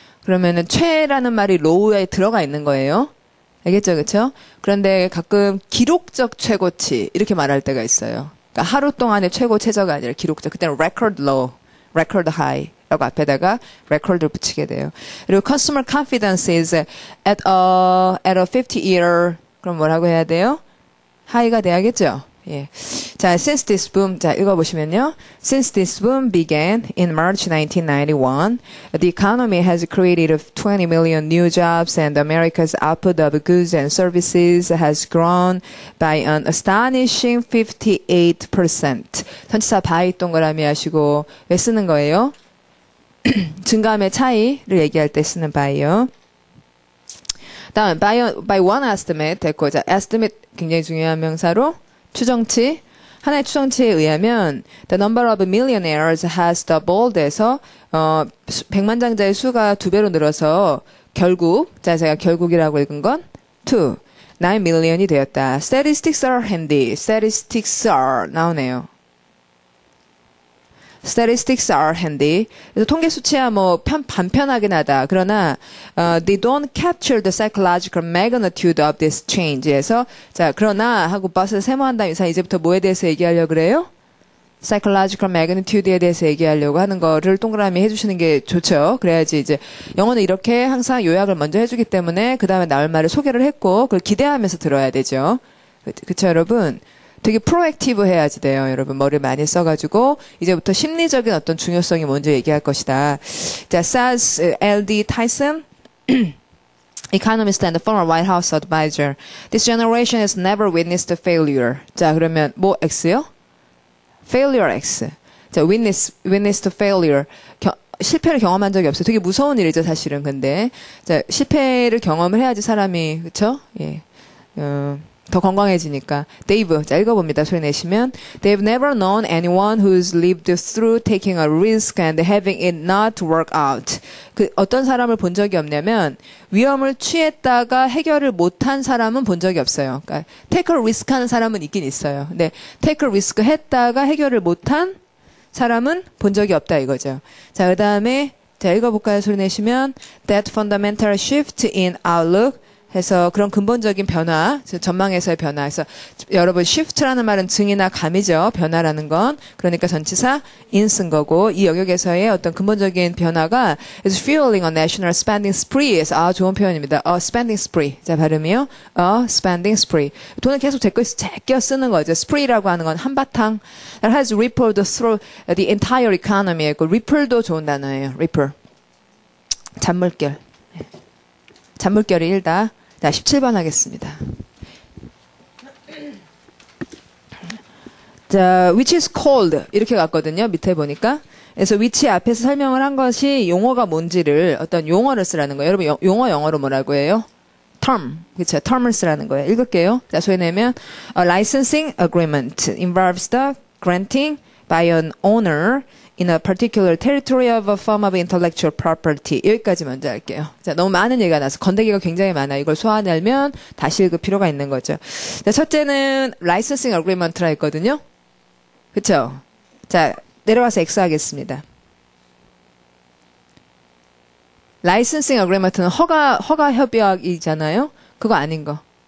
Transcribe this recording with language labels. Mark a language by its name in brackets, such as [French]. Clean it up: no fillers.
[Korean] 그러면은 최라는 말이 low에 들어가 있는 거예요. 알겠죠? 그렇죠? 그런데 가끔 기록적 최고치 이렇게 말할 때가 있어요. 그러니까 하루 동안의 최고 최저가 아니라 기록적. 그때는 [English] record low, record high [Korean] 라고 앞에다가 record를 붙이게 돼요. [English] 그리고 consumer confidence is at a 50-year [Korean] 그럼 뭐라고 해야 돼요? high가 돼야겠죠? 예. 자, since this boom, 자, 읽어보시면요. [English] Since this boom began in March 1991, the economy has created 20 million new jobs and America's output of goods and services has grown by an astonishing 58%. [Korean] 전치사 by 동그라미 하시고 왜 쓰는 거예요? 증감의 차이를 얘기할 때 쓰는 by요. 다음, by one estimate 됐고, 자, estimate 굉장히 중요한 명사로 추정치, 하나의 추정치에 의하면 [English] the number of millionaires has doubled [Korean] 해서 백만장자의 수가 2배로 늘어서 결국, 자 제가 결국이라고 읽은 건 9 million이 되었다. [English] Statistics are handy. Statistics are 나오네요. Statistics are handy. [Korean] 그래서 통계 수치야 뭐 반편하긴 하다. 그러나 [English] they don't capture the psychological magnitude of this change [Korean] 에서 자 그러나 하고 버스를 세모한 다음 이제부터 뭐에 대해서 얘기하려고 그래요? psychological magnitude에 대해서 얘기하려고 하는 거를 동그라미 해주시는 게 좋죠. 그래야지 이제 영어는 이렇게 항상 요약을 먼저 해주기 때문에 그 다음에 나올 말을 소개를 했고 그걸 기대하면서 들어야 되죠. 그쵸 여러분? 되게 프로액티브 해야지 돼요. 여러분 머리 많이 써가지고 이제부터 심리적인 어떤 중요성이 먼저 얘기할 것이다. [English] 자, says L.D. Tyson, economist and former White House advisor. This generation has never witnessed failure. [Korean] 자, 그러면 뭐 X요? failure X. [English] 자, witnessed failure. [Korean] 실패를 경험한 적이 없어요. 되게 무서운 일이죠, 사실은. 근데 자, 실패를 경험을 해야지 사람이 그렇죠? 예. 더 건강해지니까. Dave, 자 읽어봅니다. 소리 내시면 [English] They've never known anyone who's lived through taking a risk and having it not work out. [Korean] 그 어떤 사람을 본 적이 없냐면 위험을 취했다가 해결을 못한 사람은 본 적이 없어요. 그러니까 [English] take a risk [Korean] 하는 사람은 있긴 있어요. 근데 take a risk 했다가 해결을 못한 사람은 본 적이 없다 이거죠. 자, 그 다음에 자 읽어볼까요? 소리 내시면 [English] That fundamental shift in outlook [Korean] 해서 그런 근본적인 변화, 전망에서의 변화. 그래서 여러분 shift라는 말은 증이나 감이죠. 변화라는 건. 그러니까 전치사 in 쓴 거고 이 영역에서의 어떤 근본적인 변화가 [English] is fueling a national spending spree. [Korean] 그래서 좋은 표현입니다. [English] A spending spree. 자, 발음이요. A spending spree. [Korean] 돈을 계속 제껴 쓰는 거죠. spree라고 하는 건 한바탕. [English] That has rippled through the entire economy. [Korean] ripple도 좋은 단어예요. ripple. 잔물결. 잔물결이 일다. 자, 17번 하겠습니다. 자, [English] which is called [Korean] 이렇게 갔거든요. 밑에 보니까. 그래서 which 앞에서 설명을 한 것이 용어가 뭔지를 어떤 용어를 쓰라는 거예요. 여러분 용어 영어로 뭐라고 해요? term. 그렇죠. term을 쓰라는 거예요. 읽을게요. 자, 소위 내면 [English] a licensing agreement involves the granting by an owner in a particular territory of a form of intellectual property. [Korean] 여기까지 먼저 할게요. 자, 너무 많은 얘기가 나서 건더기가 굉장히 많아요. 이걸 소화하려면 다시 읽을 필요가 있는 거죠. 자, 첫째는 licensing agreement라 했거든요. 그쵸? 자, 내려와서 X 하겠습니다. licensing agreement는 허가 협약이잖아요. 그거 아닌 거.